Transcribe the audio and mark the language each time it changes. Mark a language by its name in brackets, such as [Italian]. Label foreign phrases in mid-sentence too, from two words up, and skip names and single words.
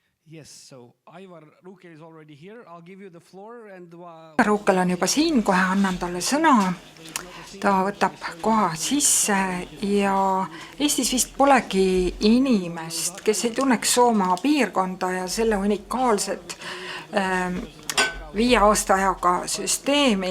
[English] Yes, so Aivar Ruukel is already here. I'll give you the floor and [Estonian] Ruukel on juba siin, kohe annan talle sõna. Ta võtab koha sisse ja Eestis vist polegi inimest, kes ei tunneks Soomaa piirkonda ja selle unikaalset 5 aasta ajaga süsteemi.